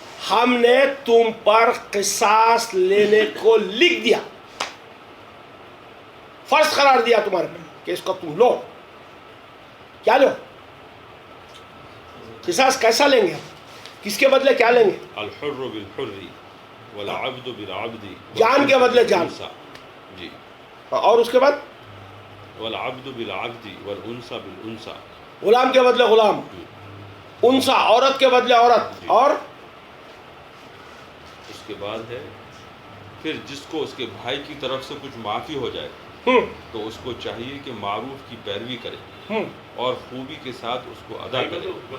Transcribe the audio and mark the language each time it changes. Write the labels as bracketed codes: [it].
[ur] ہم نے تم پر قصاص لینے کو لکھ دیا, فرض قرار دیا تمہارے پر کہ اس کو تم لو. کیا لو؟ قصاص کیسا لیں گے, کس کے بدلے کیا لیں گے؟ [ar] الحر بالحر والعبد بالعبد. [ur] جان کے بدلے جان. جی. اور اس کے بعد [ar] والعبد بالعبد والانثى بالانثى. [ur] غلام کے بدلے غلام, انثى عورت کے بدلے عورت. اور اس کے بعد ہے پھر جس کو اس کے بھائی کی طرف سے کچھ معافی ہو جائے تو اس کو چاہیے کہ معروف کی پیروی کرے اور خوبی کے ساتھ اس کو ادا کرے.